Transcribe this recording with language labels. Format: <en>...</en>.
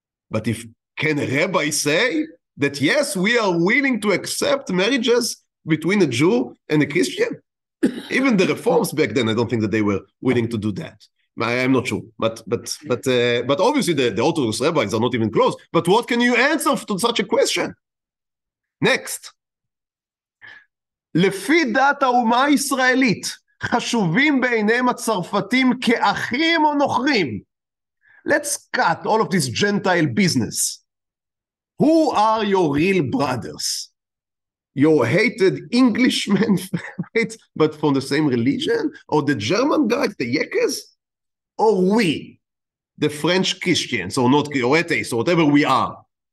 <en>But if can a rabbi say that, yes, we are willing to accept marriages between a Jew and a Christian? Even the reforms back then, I don't think that they were willing to do that. I'm not sure. But obviously the Orthodox rabbis are not even close. But what can you answer to such a question? Next.</en> <he>לפי דת האומה הישראלית, חשובים בעיניהם הצרפתים כאחים או נוכרים?</he> <en>Let's cut all of this Gentile business. Who are your real brothers? Your hated Englishmen, right? But from the same religion? Or the German guys, the Yekes? Or we, the French Christians, or not, or atheists, or whatever we are?</en>